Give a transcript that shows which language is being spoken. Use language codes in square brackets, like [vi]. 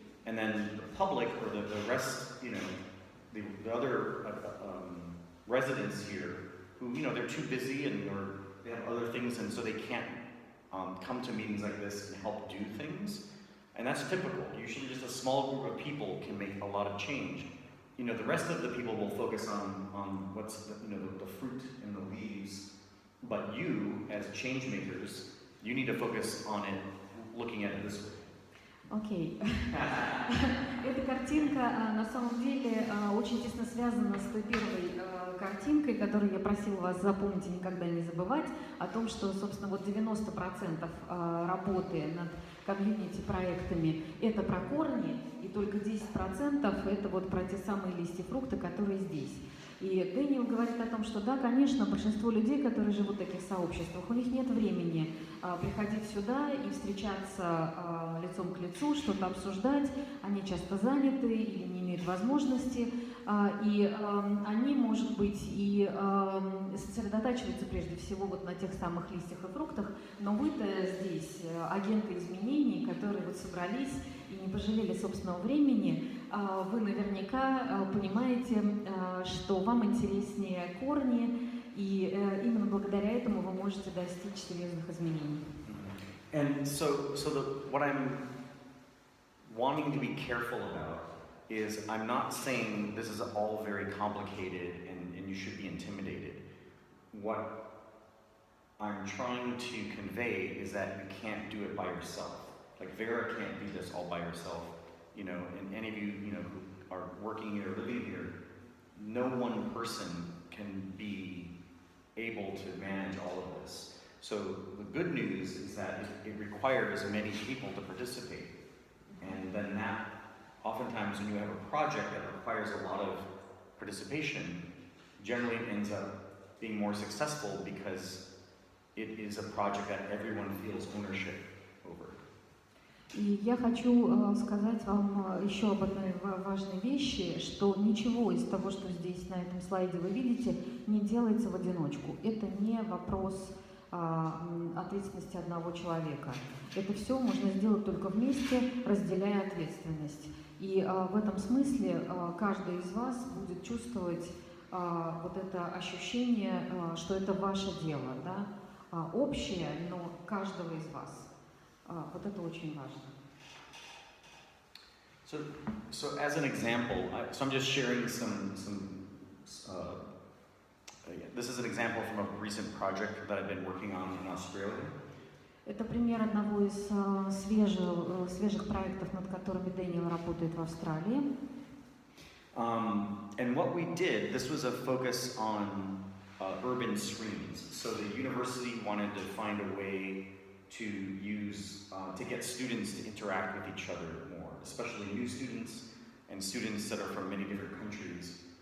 [en] And then the public or the rest, you know, the other residents here who, you know, they're too busy and or they have other things and so they can't come to meetings like this and help do things. And that's typical. Usually just a small group of people can make a lot of change. You know, the rest of the people will focus on what's, you know, the fruit and the leaves. But you, as change makers, you need to focus on it, looking at it this way. [ru] Окей. Эта картинка на самом деле очень тесно связана с той первой картинкой, которую я просила вас запомнить и никогда не забывать, о том, что, собственно, вот 90% работы над комьюнити-проектами – это про корни, и только 10% – это вот про те самые листья фрукты, которые здесь. И Дэниел говорит о том, что да, конечно, большинство людей, которые живут в таких сообществах, у них нет времени приходить сюда и встречаться лицом к лицу, что-то обсуждать, они часто заняты или не имеют возможности, и они, может быть, и сосредотачиваются прежде всего вот на тех самых листьях и фруктах, но вы-то здесь агенты изменений, которые вот собрались и не пожалели собственного времени, вы наверняка понимаете, что вам интереснее корни, и именно благодаря этому вы можете достичь серьезных изменений. [en] And what I'm wanting to be careful about is I'm not saying this is all very complicated and you should be intimidated. What I'm trying to convey is that you can't do it by yourself. Like Vera can't do this all by herself, you know, and any of you, you know, who are working here, living here, no one person can be able to manage all of this. So the good news is that it requires many people to participate. And then that, oftentimes when you have a project that requires a lot of participation, generally it ends up being more successful because it is a project that everyone feels ownership over. [ru] И я хочу сказать вам еще об одной важной вещи, что ничего из того, что здесь на этом слайде вы видите, не делается в одиночку. Это не вопрос ответственности одного человека. Это все можно сделать только вместе, разделяя ответственность. И в этом смысле каждый из вас будет чувствовать вот это ощущение, что это ваше дело, да? Общее, но каждого из вас. Вот это очень важно. [en] So as an example, I'm just sharing this is an example from a recent project that I've been working on in Australia. [ru] Это пример одного из свежих проектов, над которыми Дэниел работает в Австралии. [en] And what we did, this was a focus on urban streams. So the university wanted to find a way to get students to interact with each other more, especially new students and students that are from many different countries.